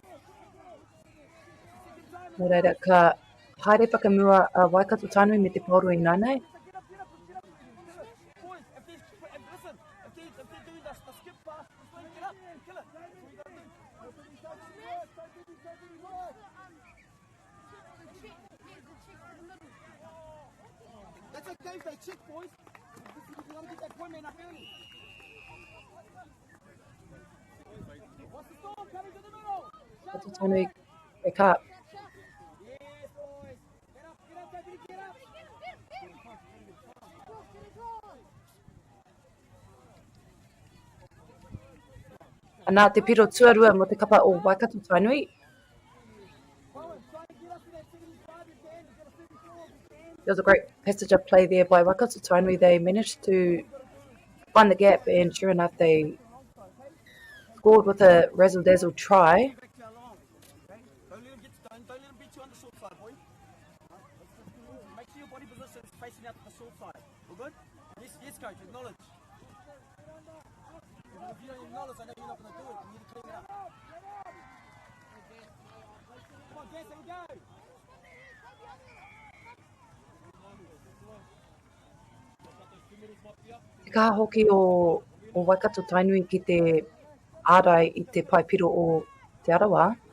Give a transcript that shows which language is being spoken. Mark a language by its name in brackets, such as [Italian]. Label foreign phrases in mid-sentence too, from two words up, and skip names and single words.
[Māori] Nō reira ka haere whakamua a Waikato Tainui me te pauro I nānei. [English] That's okay if they check, boys. You want to get that point man up early. What's the storm coming to the middle? Waikato Tainui wake up. Yes, boys. Get up, David, get up. [Māori] Nā te piro tuarua mo te kapa o Waikato Tainui. [English] There was a great passage of play there by Waikato Tainui. They managed to find the gap, and sure enough, they scored with a razzle-dazzle try. Don't let him beat you on the short side, boy. Make sure your body position is facing out to the short side. All good? Yes, coach. Acknowledge. If you don't acknowledge, I know you're not going to do it. You need to clean it up. Come on, Jess, here we go. [Māori] Te kaha hoki o Waikato Tainui ki te ārai I te paipiro o te arawa.